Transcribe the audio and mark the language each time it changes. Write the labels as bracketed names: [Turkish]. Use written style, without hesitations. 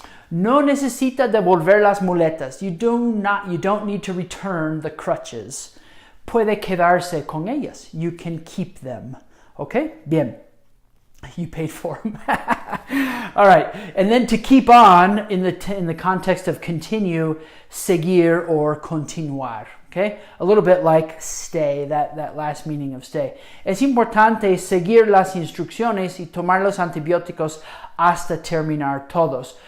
[Spanish] No necesita devolver las muletas. [English] You don't need to return the crutches. [Spanish] Puede quedarse con ellas. [English] You can keep them. Okay? Bien. You paid for them. All right. And then to keep on, in the context of continue, seguir or continuar. Okay? A little bit like stay, that last meaning of stay. [Spanish] Es importante seguir las instrucciones y tomar los antibióticos hasta terminar todos.